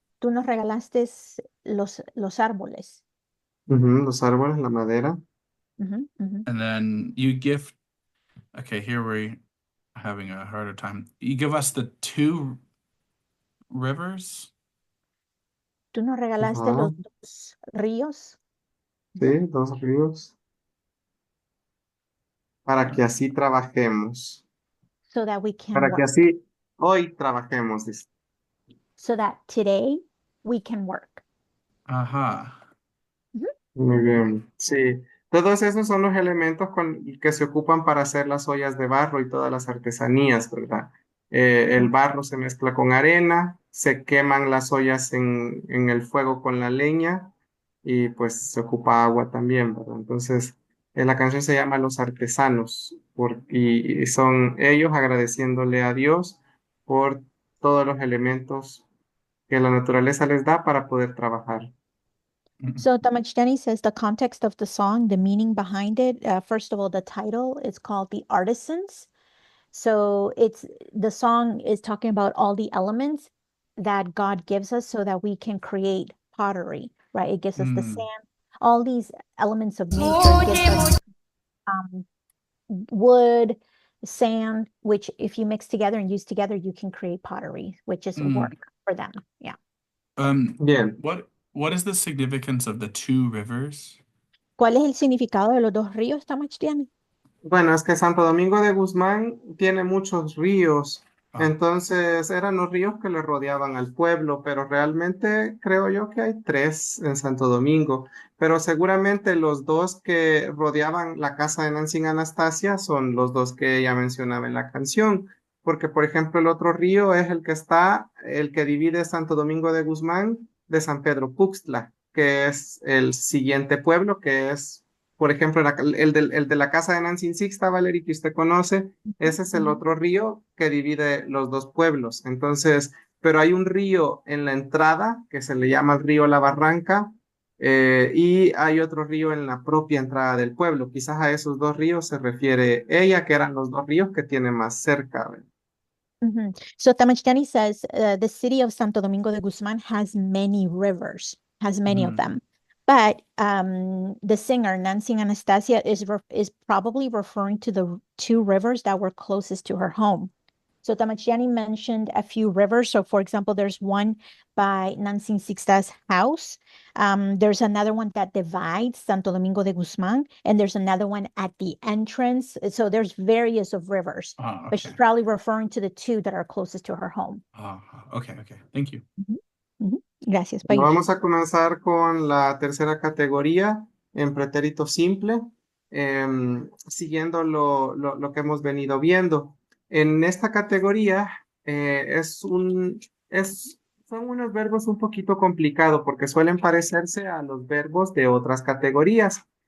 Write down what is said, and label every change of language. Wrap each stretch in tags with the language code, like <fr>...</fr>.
<es>tú nos regalaste los árboles. Ujú, los árboles, la madera. Ujú, ujú.</es> <en>and then you gift. Okay, here we're having a harder time. You give us the two rivers.</en> <es>Tú nos regalaste Ajá, los dos ríos. sí, dos ríos. Para que así trabajemos.</es> <en>So that we can</en> <es>Para que</es> <en>work.</en> <es>así hoy trabajemos, dice.</es> <en>So that today we can work. Aha. Ujú,</en> <es>Muy bien, sí. Todos esos son los elementos que se ocupan para hacer las ollas de barro y todas las artesanías, ¿verdad? El ujú. barro se mezcla con arena, se queman las ollas en el fuego con la leña y pues se ocupa agua también, ¿verdad? Entonces, la canción se llama Los Artesanos y son ellos agradeciéndole a Dios por todos los elementos que la naturaleza les da para poder trabajar. Mm.</es> <en>So Tamachitani says the context of the song, the meaning behind it. First of all, the title is called The Artisans. So it's the song is talking about all the elements that God gives us so that we can create pottery, right? It gives us the Mm. sand, all these elements of nature Muji gives us muji um, wood, sand, which if you mix together and use together, you can create pottery, which is Mm. work for them. Yeah.</en> <es>Bien.</es> <en>What is the significance of the two rivers?</en> <es>¿Cuál es el significado de los dos ríos, Tamachitani? Bueno, es que Santo Domingo de Guzmán tiene muchos ríos, Ah, entonces eran los ríos que le rodeaban al pueblo, pero realmente creo yo que hay tres en Santo Domingo, pero seguramente los dos que rodeaban la casa de Nancy Anastasia son los dos que ella mencionaba en la canción, porque por ejemplo el otro río es el que divide Santo Domingo de Guzmán de San Pedro Puxtla, que es el siguiente pueblo, que es por ejemplo, el de la casa de Nancy Sixta, Valerie, que usted conoce, ese es el Ujú. otro río que divide los dos pueblos. Entonces, pero hay un río en la entrada que se le llama el río La Barranca y hay otro río en la propia entrada del pueblo. Quizás a esos dos ríos se refiere ella, que eran los dos ríos que tiene más cerca. ¿Ve? Mhm.</es> <en>So Tamachitani says the city of Santo Domingo de Guzman has many rivers, has many of mm, them. But the singer Nancy Anastasia is probably referring to the two rivers that were closest to her home. So Tamachitani mentioned a few rivers. So for example, there's one by Nancy Sixta's house. There's another one that divides Santo Domingo de Guzman, and there's another one at the entrance. So there's various of rivers, but she's okay. probably referring to the two that are closest to her home. Okay. Thank you.</en> <es>Ujú, ujú. Gracias, Bueno, Payush. vamos a comenzar con la tercera categoría en pretérito simple, siguiendo lo que hemos venido viendo. En esta categoría son unos verbos un poquito complicados porque suelen parecerse a los verbos de otras categorías.</es>